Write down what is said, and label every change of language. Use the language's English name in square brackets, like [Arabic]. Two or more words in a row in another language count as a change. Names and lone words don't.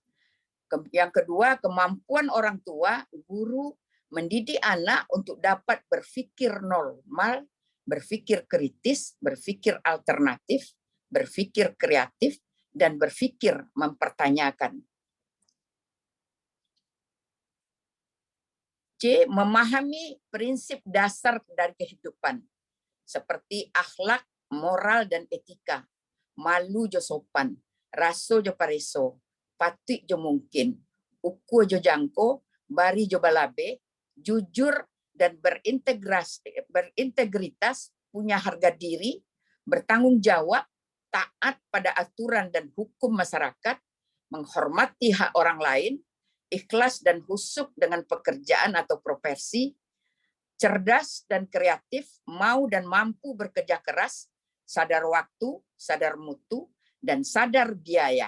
[Indonesian] Yang kedua, kemampuan orang tua, guru, mendidik anak untuk dapat berpikir normal, berpikir kritis, berpikir alternatif, berpikir kreatif, dan berpikir mempertanyakan. C. Memahami prinsip dasar dari kehidupan, seperti akhlak, moral dan etika, [Minangkabau] malu jo sopan, raso jo pareso, patut jo mungkin, uku jo jangko, bari jo balabe, [Indonesian] jujur dan berintegritas, punya harga diri, bertanggung jawab, taat pada aturan dan hukum masyarakat, menghormati hak orang lain, ikhlas dan husuk dengan pekerjaan atau profesi, cerdas dan kreatif, mau dan mampu bekerja keras, sadar waktu, sadar mutu, dan sadar biaya.